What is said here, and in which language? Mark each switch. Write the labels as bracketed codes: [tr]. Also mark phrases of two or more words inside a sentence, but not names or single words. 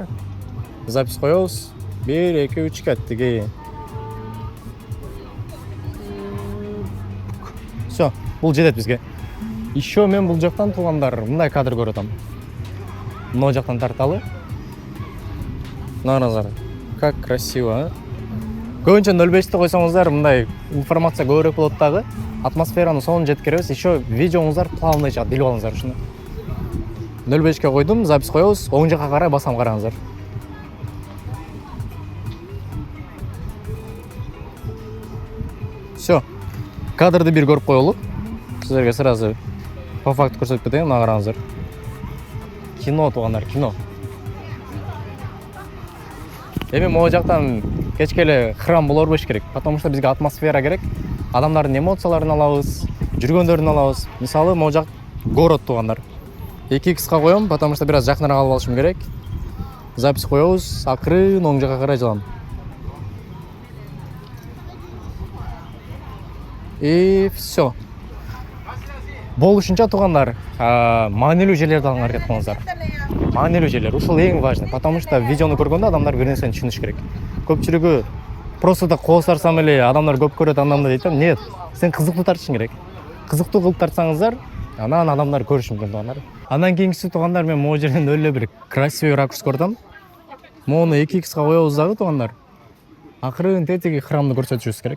[ky] Запись коебуз. 1, 2, 3 кеттиги. Всё, бул жетет бизге. Еще мен бул жактан туугандар, мындай кадр көрүп атам. Мына жактан тарталы. Караңыздар, [ru] как красиво, [ky] Көбүнчө 0.5-ти койсоңуздар, мындай информация көбүрөөк болот дагы. Атмосфераны сонун жеткиребиз. Еще видеоңуздар плавный чыгат, билип алыңыздар ушуну. 0.5ке койдум, запись коебуз. Оң жакка карай басам, караңыздар. Все. Кадрды бир көрүп коелу. Силерге [ru] сразу по факту [ky] көрсөтүп кетейин, мына караңыздар. Кино туугандар, кино. Эми могу жактан кечке эле храм боло бербеш керек, [ru] потому что [ky] бизге атмосфера керек. Адамдардын эмоцияларын алабыз, жүргөндөрүн алабыз. Мисалы, могу жак город туугандар. 2x'ка коем, [ru] потому что [ky] бир аз жакыныраак алып алышым керек. Запись коебуз, акырын оң жакка карай жылам. [ru] И все. [ky] Болушунча туугандар, маанилүү жерлерди алганга аракет кылыңыздар. Маанилүү жерлер ушул эң важный, [ru] потому что [ky] видеону көргөндө адамдар бир нерсени түшүнүш керек. Көпчүлүгү просто да кол сарсам эле адамдар көп көрөт андамда дейт да. Нет, сен кызыктуу тартышың керек. Кызыктуу кылып тартсаңыздар, анан адамдар көрүшү мүмкүн туугандар. Андан кийинкиси туугандар, мен могу жерден өлө бир [ru] красивый ракурс [ky] көрдүм. Мону 2x'ка коебуз дагы туугандар. Акырын тетиги храмды көрсөтүшүбүз керек.